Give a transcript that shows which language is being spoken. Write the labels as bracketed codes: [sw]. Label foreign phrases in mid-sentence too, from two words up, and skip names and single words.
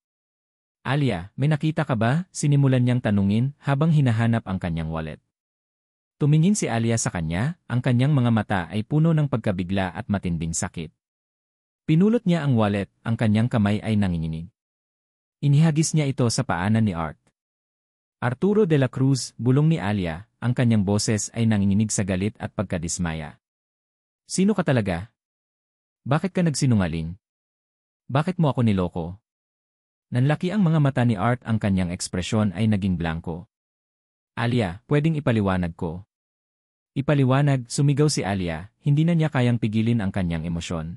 [tl] Alia, may nakita ka ba? Sinimulan niyang tanungin habang hinahanap ang kanyang wallet. Tumingin si Alia sa kanya, ang kanyang mga mata ay puno ng pagkabigla at matinding sakit. Pinulot niya ang wallet, ang kanyang kamay ay nanginginig. Inihagis niya ito sa paanan ni Art. Arturo de la Cruz, bulong ni Alia, ang kanyang boses ay nanginginig sa galit at pagkadismaya. Sino ka talaga? Bakit ka nagsinungaling? Bakit mo ako niloko? Nanlaki ang mga mata ni Art, ang kanyang ekspresyon ay naging blanko. Alia, pwedeng ipaliwanag ko. Ipaliwanag, sumigaw si Alia, hindi na niya kayang pigilin ang kanyang emosyon.